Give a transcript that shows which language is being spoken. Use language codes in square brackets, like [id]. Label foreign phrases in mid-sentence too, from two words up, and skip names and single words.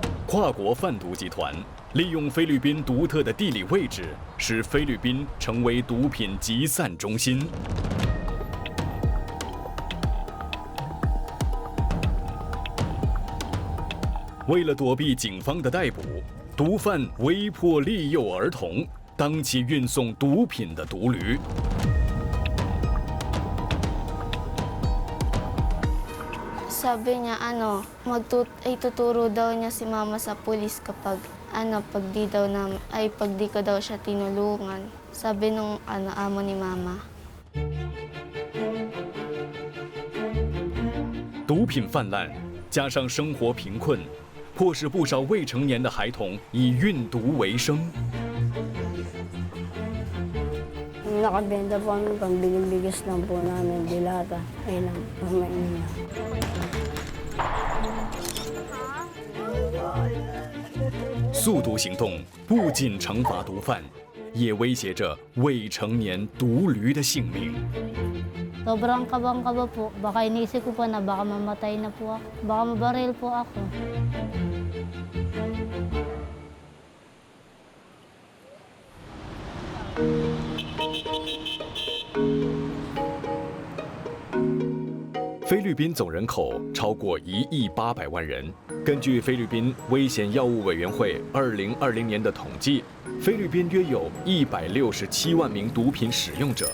[zh] 跨国贩毒集团利用菲律宾独特的地理位置，使菲律宾成为毒品集散中心。为了躲避警方的逮捕，毒贩威迫利诱儿童当起运送毒品的毒驴。 [tl] Sabi niya ituturo daw niya si mama sa pulis kapag pag di ko daw siya tinulungan. Sabi nung amo ni mama. [zh] 毒品泛滥，加上生活贫困，迫使不少未成年的孩童以运毒为生。 [tl] Nakabenta po kami pambigil-bigis lang po namin, dilata. Ayun lang, kumain niya. [zh] 速毒行动不仅惩罚毒贩，也威胁着未成年毒驴的性命。 [tl] Sobrang kabang-kaba po. Baka inisip ko po na baka mamatay na po ako. Baka mabaril po ako. [zh] 菲律宾总人口超过1亿800万人。根据菲律宾危险药物委员会2020年的统计，菲律宾约有167万名毒品使用者。